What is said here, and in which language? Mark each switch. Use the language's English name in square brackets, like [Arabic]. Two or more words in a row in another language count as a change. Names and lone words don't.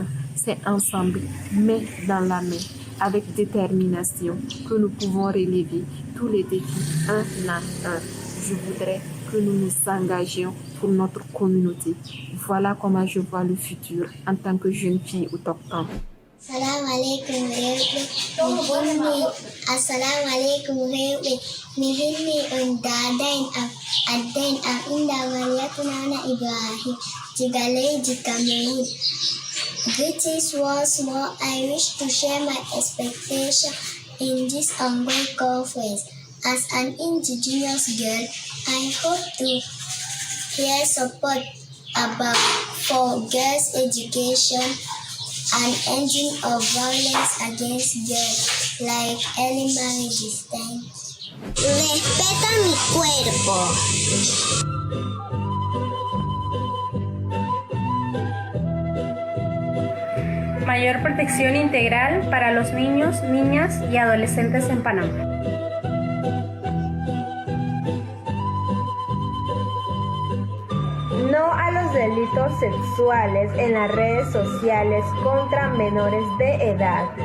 [French] C'est ensemble, main dans la main, avec détermination, que nous pouvons relever tous les défis un à un. Je voudrais que nous nous engagions pour notre communauté. Voilà comment je vois le futur en tant que jeune fille autochtone. [Arabic] Assalamu alaikum [Fula] rewɓe [Arabic] assalamu alaikum [Fula] rewɓe mi hilni on dadain am addain am indama Yatunana Ibrahim diga leydi Cameroon. [English] Greetings once more. I wish to share my expectation in this ongoing conference. As an indigenous girl, I hope to hear support for girls' education and ending of violence against girls, like early marriages. Thanks. [Spanish] Respeta mi cuerpo. Mayor protección integral para los niños, niñas y adolescentes en Panamá. No a los delitos sexuales en las redes sociales contra menores de edad.